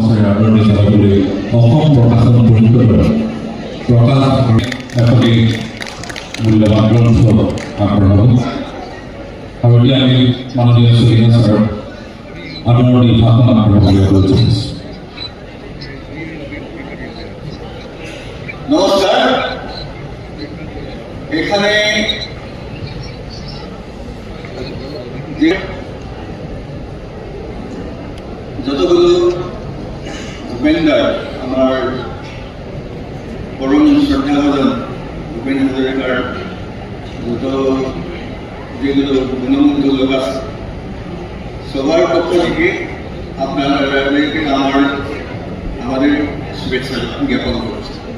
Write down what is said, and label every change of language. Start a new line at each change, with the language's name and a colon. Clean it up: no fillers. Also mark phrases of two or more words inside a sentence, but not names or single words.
Assamese: আদৰণি জনাবলৈ অসম প্ৰকাশন পৰিষদৰ প্ৰকাশ এখনি মূল্যৱান গ্ৰন্থ আগবঢ়াব আৰু এতিয়া আমি মাননীয় সুবিধা ছাৰৰ আদৰণি ভাষণ আগবঢ়াবলৈ অনুৰোধ জনাইছোঁ।
Bangla: নমস্কার। এখানে যতগুলো ভূপেন্দ্র আমার পরম শ্রদ্ধাভাজন ভূপেন হাজরিকার যত যেগুলো গুণমুগ্ধ লোক আছে সবার পক্ষ থেকে আপনাদেরকে আমাদের শুভেচ্ছা জ্ঞাপন করছি।